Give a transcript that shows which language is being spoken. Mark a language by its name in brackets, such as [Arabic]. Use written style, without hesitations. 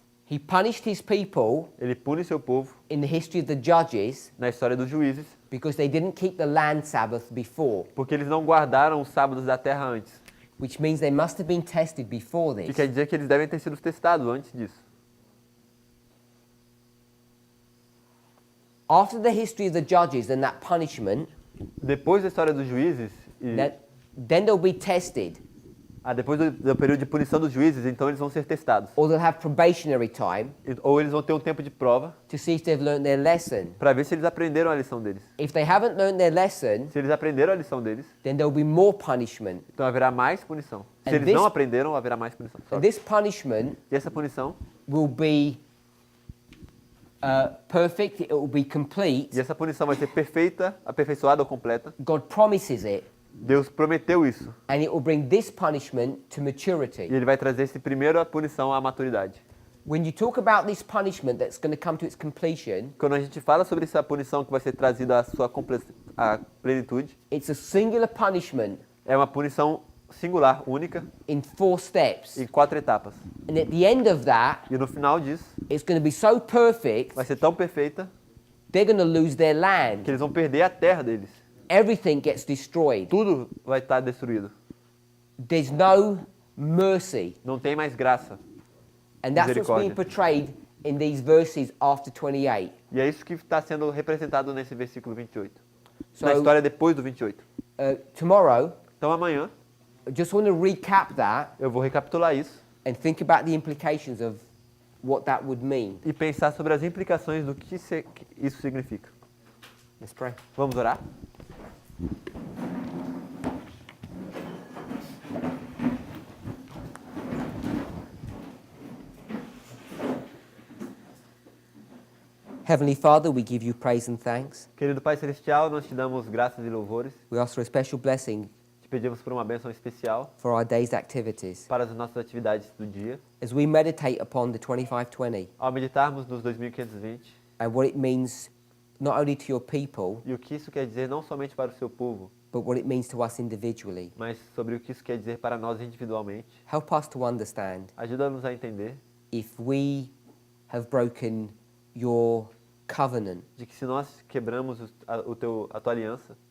[English] He punished his people [Portuguese] Ele pune seu povo [English] in the history of the judges [Portuguese] na história dos juízes, [English] because they didn't keep the land Sabbath before, [Portuguese] porque eles não guardaram os sábados da terra antes. [English] which means they must have been tested before [Portuguese] Que [English] this. [Portuguese] quer dizer que eles devem ter sido testados antes disso. [English] After the history of the judges and that punishment, [Portuguese] Depois da história dos juízes, [English] then they'll be tested. [Portuguese] Depois do período de punição dos juízes, então eles vão ser testados. [English] Or they'll have probationary time [Portuguese] Ou eles vão ter um tempo de prova [English] to see if they've learned their lesson. [Portuguese] para ver se eles aprenderam a lição deles. [English] If they haven't learned their lesson, [Portuguese] Se eles aprenderam a lição deles, [English] then there'll be more punishment. [Portuguese] então haverá mais punição. Se [English] And [Portuguese] eles [English] this- [Portuguese] não aprenderam, haverá mais punição. [English] And this punishment [Portuguese] E essa punição, [English] will be perfect, it will be complete. [Portuguese] e essa punição vai ser perfeita, aperfeiçoada ou completa. [English] God promises it, [Portuguese] Deus prometeu isso. [English] and it will bring this punishment to [Portuguese] E [English] maturity. [Portuguese] ele vai trazer esse primeiro a punição à maturidade. [English] When you talk about this punishment that's going to come to its completion, [Portuguese] Quando a gente fala sobre essa punição que vai ser trazida à sua à plenitude, [English] it's a singular punishment [Portuguese] é uma punição singular, única, [English] in 4 steps. [Portuguese] em 4 etapas. [English] And at the end of that, [Portuguese] E no final disso, [English] it's going to be so perfect, [Portuguese] vai ser tão perfeita [English] they're going to lose their [Portuguese] que [English] land. [Portuguese] eles vão perder a terra deles. [English] Everything gets destroyed. [Portuguese] Tudo vai estar destruído. [English] There's no mercy. [Portuguese] Não tem mais graça. [English] And that's what's being [Portuguese] Misericórdia. [English] portrayed in these verses after 28. [Portuguese] E é isso que está sendo representado nesse versículo 28. [English] So, [Portuguese] Na história depois do 28. [English] Tomorrow, [Portuguese] Então amanhã [English] I just want to recap that [Portuguese] eu vou recapitular isso [English] and think about the implications of what that would mean. [Portuguese] e pensar sobre as implicações do que isso significa. [English] Let's pray. [Portuguese] Vamos orar? [English] Heavenly Father, we give you praise and thanks. [Portuguese] Querido Pai Celestial, nós te damos graças e louvores. [English] We ask for a special blessing [Portuguese] Te pedimos por uma bênção especial [English] for our day's activities. [Portuguese] para as nossas atividades do dia. [English] As we meditate upon the 2520 [Portuguese] Ao meditarmos nos 2520 [English] and what it means not only to your people, [Portuguese] e o que isso quer dizer não somente para o seu povo, [English] but what it means to us individually. [Portuguese] mas sobre o que isso quer dizer para nós individualmente. [English] Help us to understand [Portuguese] Ajuda-nos a entender [English] if we have broken your covenant, [Portuguese] de que se nós quebramos a tua aliança,